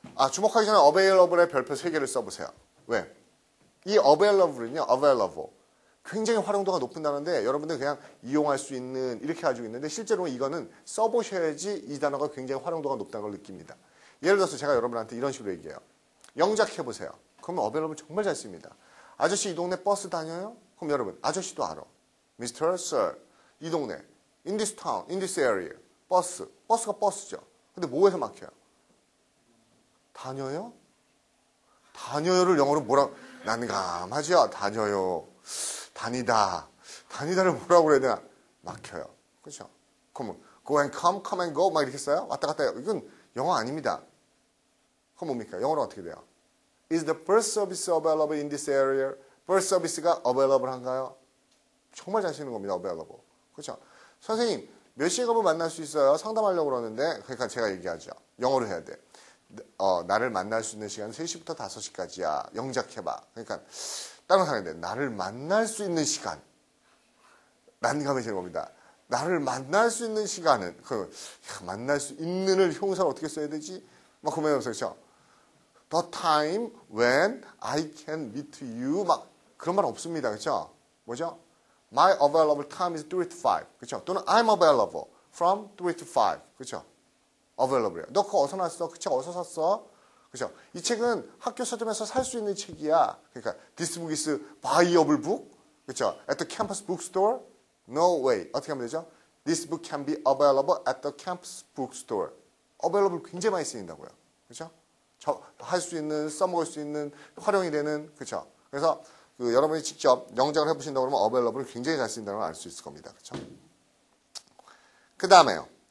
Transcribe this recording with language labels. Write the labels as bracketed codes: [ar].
[ko] 주목하기 전에 available의 별표 3개를 써보세요. 왜? 이 available은요 available 굉장히 활용도가 높은 단어인데 여러분들 그냥 이용할 수 있는 이렇게 가지고 있는데 실제로 이거는 써보셔야지 이 단어가 굉장히 활용도가 높다는 걸 느낍니다. 예를 들어서 제가 여러분한테 이런 식으로 얘기해요. 영작해보세요. 그러면 available 정말 잘 씁니다. 아저씨 이 동네 버스 다녀요? 그럼 여러분 아저씨도 알아. [en] Mr. Sir [ko] 이 동네 [en] in this town, in this area [ko] 버스가 버스죠. 근데 뭐에서 막혀요? 다녀요? 다녀요를 영어로 뭐라 난감하죠. 다녀요. 다니다를 뭐라고 그래야 되나? 막혀요. 그렇죠? 그러면 [en] go and come, come and go [ko] 막 이렇게 써요? 왔다 갔다 해요. 이건 영어 아닙니다. 그럼 뭡니까? 영어로 어떻게 돼요? [en] Is the bus service available in this area? bus service가 available 한가요? [ko] 정말 잘 쓰는 겁니다. available. 그렇죠? 선생님 몇 시에 가면 만날 수 있어요? 상담하려고 그러는데 그러니까 제가 얘기하죠. 영어로 해야 돼. 나를 만날 수 있는 시간은 3시부터 5시까지야. 영작해봐. 그러니까 다른 상황인데 나를 만날 수 있는 시간. 난감해지는 겁니다. 나를 만날 수 있는 시간은 만날 수 있는을 형사를 어떻게 써야 되지? 막 고민하면서 그렇죠? [en] The time when I can meet you [ko] 막 그런 말 없습니다. 그렇죠? 뭐죠? [en] My available time is 3 to 5. 그렇죠? 또는 I'm available from 3 to 5. [ko] 그렇죠? available이야. 너 그거 어디서 났어? 그 책 어디서 샀어? 그렇죠? 이 책은 학교 서점에서 살 수 있는 책이야. 그러니까 [en] this book is buyable book. 그렇죠? At the campus bookstore? No way. [ko] 어떻게 하면 되죠? [en] This book can be available at the campus bookstore. [ko] available 굉장히 많이 쓰인다고요. 그렇죠? 할 수 있는, 써먹을 수 있는, 활용이 되는, 그렇죠? 그래서 여러분이 직접 영작을 해보신다고 그러면 available을 굉장히 잘 쓰인다는 걸 알 수 있을 겁니다. 그렇죠? 그 다음에요.